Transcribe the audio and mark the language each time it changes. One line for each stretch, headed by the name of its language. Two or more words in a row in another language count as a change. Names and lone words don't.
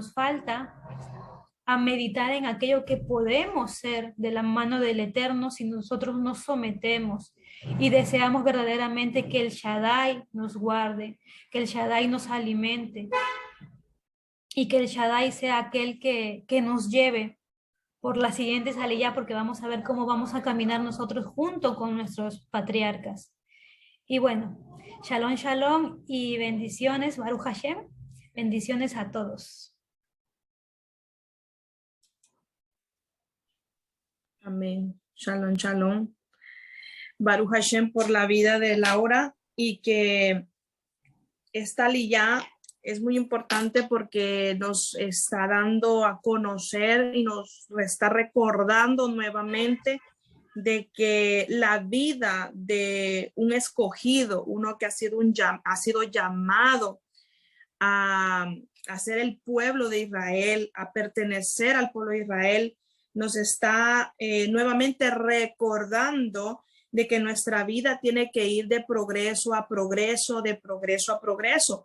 Spanish: nos falta, a meditar en aquello que podemos ser de la mano del Eterno si nosotros nos sometemos y deseamos verdaderamente que el Shaddai nos guarde, que el Shaddai nos alimente y que el Shaddai sea aquel que nos lleve por la siguiente salida, porque vamos a ver cómo vamos a caminar nosotros junto con nuestros patriarcas. Y bueno,
Hebrew: שלום, שלום
Spanish: y bendiciones,
Hebrew: ברוך השם,
Spanish: bendiciones a todos. Amén.
Hebrew: שלום, שלום. ברוך השם
Spanish: por la vida de Laura, y que esta liyá es muy importante porque nos está dando a conocer y nos está recordando nuevamente de que la vida de un escogido, uno que ha sido llamado a ser el pueblo de Israel, a pertenecer al pueblo de Israel, nos está nuevamente recordando de que nuestra vida tiene que ir de progreso a progreso, de progreso a progreso.